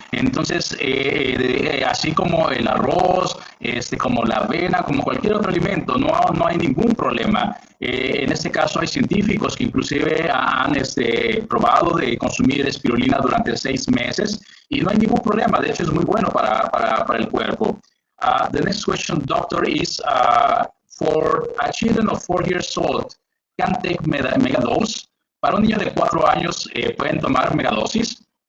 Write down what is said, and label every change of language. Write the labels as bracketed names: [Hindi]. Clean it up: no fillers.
[Spanish] Entonces, así como el arroz, como la avena, como cualquier otro alimento, no hay ningún problema. En este caso hay científicos que inclusive han probado de consumir espirulina durante 6 meses y no hay ningún problema. De hecho, es muy bueno para el cuerpo. [English] The next question, doctor, is for a children of 4 years old can take megadose. [Spanish] Para un niño de 4 años, ¿pueden tomar megadosis?